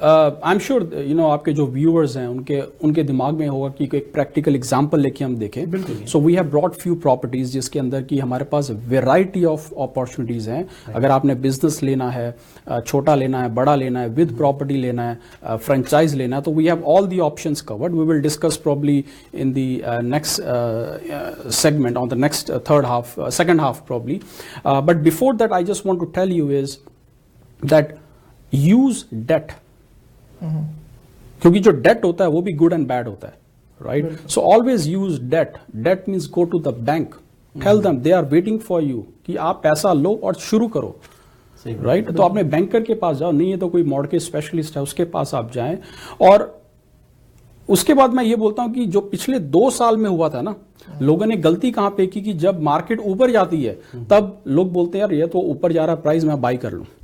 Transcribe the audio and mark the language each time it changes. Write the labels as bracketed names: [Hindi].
[Hindi] I am sure आपके जो viewers हैं उनके दिमाग में होगा कि एक प्रैक्टिकल एग्जांपल लेके हम देखें. [English] so we have brought few properties [Hindi] जिसके अंदर की हमारे पास वेराइटी ऑफ अपॉर्चुनिटीज हैं. अगर आपने बिजनेस लेना है, छोटा लेना है, बड़ा लेना है, विद प्रॉपर्टी लेना है, फ्रेंचाइज लेना है, तो [English] We have all the options covered. We will discuss probably in the next segment on the next second half probably. But before that, I just want to tell you is that use debt. [Hindi] क्योंकि जो debt होता है वो भी [English] good and bad [Hindi] होता है, right? [English] So always use debt. Debt means go to the bank. Tell them they are waiting for you [Hindi] कि आप पैसा लो और शुरू करो. [English] Right. [Hindi] तो आपने बैंकर के पास जाओ, नहीं है तो कोई मॉर्गेज स्पेशलिस्ट है उसके पास आप जाएं. और उसके बाद मैं ये बोलता हूं कि जो पिछले 2 साल में हुआ था ना, लोगों ने गलती कहां पे की कि जब मार्केट ऊपर जाती है तब लोग बोलते हैं यार ये तो ऊपर जा रहा है प्राइस, मैं बाई कर लूं.